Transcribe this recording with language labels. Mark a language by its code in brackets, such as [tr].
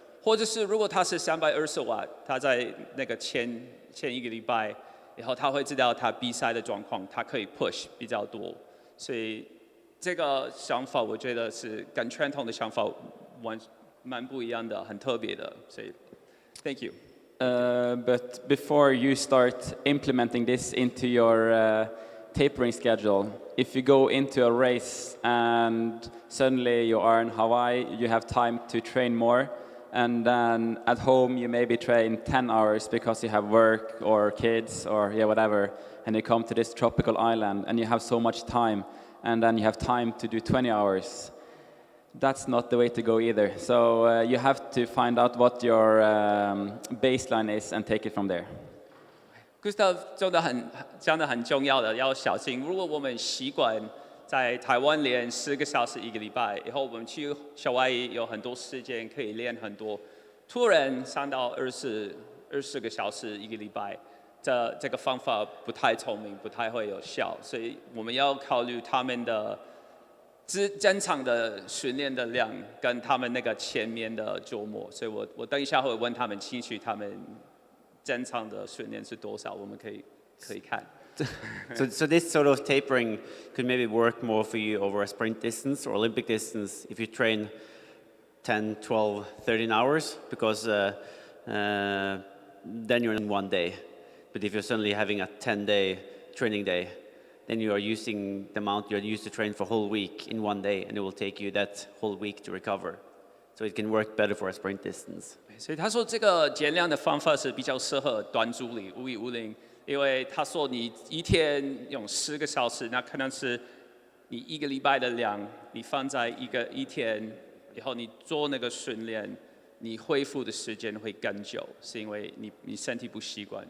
[zh] 或者是如果他是320瓦，他在那个前1个礼拜，然后他会知道他比赛的状况，他可以 push 比较多。所以这个想法我觉得是跟传统的想法蛮不一样的，很特别的，所以 ， [en] Thank you. But before you start implementing this into your tapering schedule, if you go into a race and suddenly you are in Hawaii, you have time to train more, and then at home you maybe train 10 hours because you have work or kids or whatever, and you come to this tropical island and you have so much time, and then you have time to do 20 hours. That's not the way to go either. So you have to find out what your baseline is and take it from there. [zh] Gustav 讲的很重要的，要小心。如果我们习惯在台湾练10个小时1个礼拜，以后我们去夏威夷有很多时间可以练很多，突然上到20个小时1个礼拜，这个方法不太聪明，不太会有效，所以我们要考虑他们的正常的训练的量跟他们那个前面的周末，所以我等一下会问他们清楚他们正常的训练是多少，我们可以看。 [en] So this sort of tapering could maybe work more for you over a sprint distance or Olympic distance if you train 10, 12, 13 hours, because then you're in one day. But if you're suddenly having a 10-day training day, then you are using the amount you're used to train for a whole week in one day, and it will take you that whole week to recover. So it can work better for a sprint distance. [zh] 所以他说这个减量的方法是比较适合短距离5150，因为他说你一天用10个小时，那可能是你1个礼拜的量，你放在一天以后，你做那个训练，你恢复的时间会更久，是因为你身体不习惯。